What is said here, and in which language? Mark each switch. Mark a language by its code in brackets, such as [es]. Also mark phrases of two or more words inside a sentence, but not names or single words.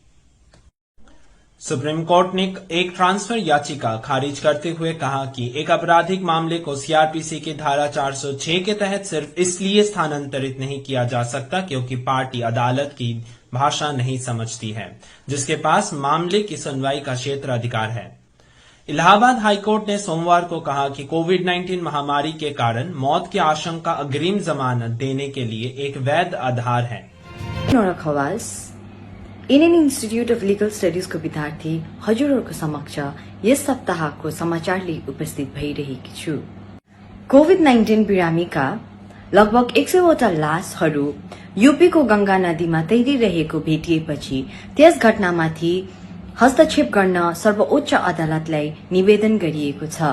[hi] सुप्रीम कोर्ट ने एक ट्रांसफर याचिका खारिज करते हुए कहा कि एक आपराधिक मामले को सीआरपीसी की धारा 406 के तहत सिर्फ इसलिए स्थानांतरित नहीं किया जा सकता क्योंकि पार्टी अदालत की भाषा नहीं समझती है, जिसके पास मामले की सुनवाई का क्षेत्र अधिकार है। इलाहाबाद हाईकोर्ट ने सोमवार को कहा कि कोविड-19 महामारी के कारण मौत की आशंका अग्रिम जमानत देने के लिए एक वैध आधार है। [ne] इंडियन इन्स्टिट्यूट अफ लीगल स्टडीज को विद्यार्थी हजुरहरूको समक्ष यस सप्ताहको समाचार लिई उपस्थित भइरहेकी छु। कोभिड-19 बिरामीका लगभग 100 वटा लासहरू यूपीको गंगा नदीमा तैरिरहेको भेटिएपछि त्यस घटनामाथि हस्तक्षेप गर्न सर्वोच्च अदालतलाई निवेदन गरिएको छ।